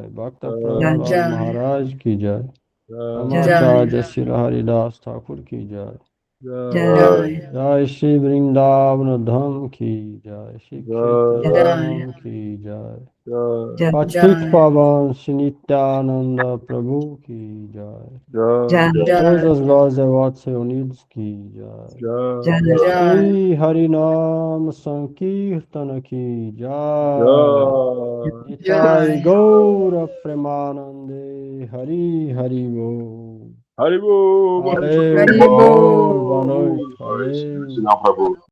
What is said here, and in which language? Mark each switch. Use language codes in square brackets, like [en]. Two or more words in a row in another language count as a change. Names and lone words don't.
[hi] भक्त प्रह्लाद महाराज की जय। रामाचार्य श्री हरिदास ठाकुर की जय. जय श्री वृन्दावन धाम की जय. श्री क्षेत्र धाम की जय। पतित पावन श्री नित्यानन्द प्रभु की जय. [pt] Todas as glórias ao Otse Unidos [hi] की जय. श्री हरिनाम संकीर्तन की जय. [bn] নিতাই গৌর প্রেমানন্দে হরি হরি বো. [pt] Haribo, Valeu, Haribo. boa noite. Boa noite. Valeu. Sinal, Prabhu.